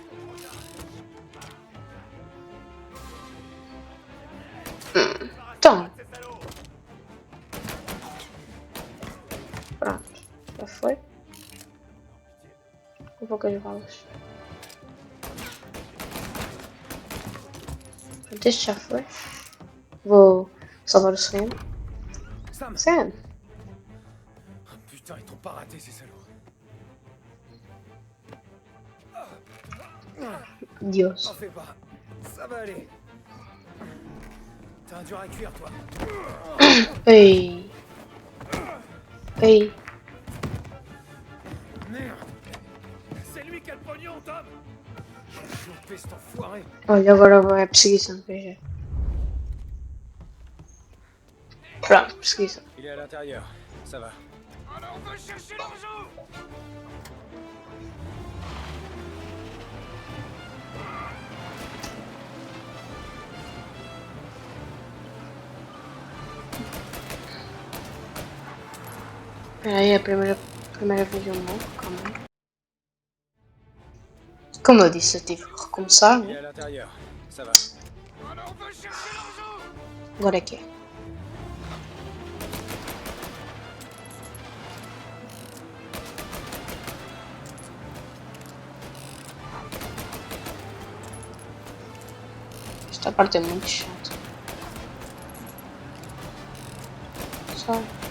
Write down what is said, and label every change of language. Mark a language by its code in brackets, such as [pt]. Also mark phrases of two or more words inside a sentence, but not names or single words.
[pt] Toma. Pronto. Já foi. Com poucas balas. Pronto, este já foi. Vou salvar o Sam. Sam. [fr] Putain, ils t'ont pas raté, ces salauds. Dios. T'en fais pas. Ça va aller. T'as un dur à cuire, toi. [pt] Ei. Ei. [fr] Merde. C'est lui qui a le pognon, Tom. J'ai chopé cet enfoiré. [pt] Olha, agora vai a perseguição, PG. Pronto, perseguição. [fr] Il est à l'intérieur, ça va. Alors on va chercher l'argent. [pt] Espera aí, a primeira vez eu morro, calma aí. Como eu disse, eu tive que recomeçar, [fr] Il est [pt] né? [fr] à l'intérieur, ça va. Alors on va chercher l'argent. [pt] Agora é que é. Esta parte é muito chata. Sai.